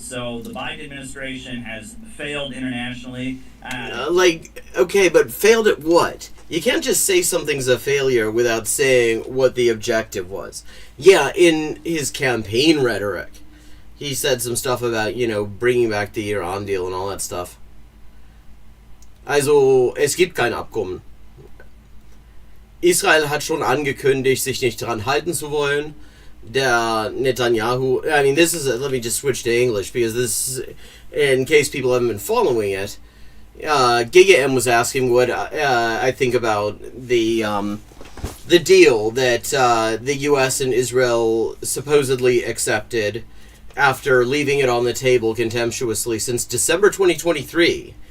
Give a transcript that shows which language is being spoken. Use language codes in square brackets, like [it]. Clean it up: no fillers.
[en] So the Biden administration has failed internationally. Okay, but failed at what? You can't just say something's a failure without saying what the objective was. Yeah, in his campaign rhetoric, he said some stuff about, bringing back the Iran deal and all that stuff. [de] Also, es gibt kein Abkommen. Israel hat schon angekündigt, sich nicht dran halten zu wollen. Der Netanyahu, [en] let me just switch to English, because this, in case people haven't been following it, Giga M was asking what I think about the deal that the U.S. and Israel supposedly accepted after leaving it on the table contemptuously since December 2023.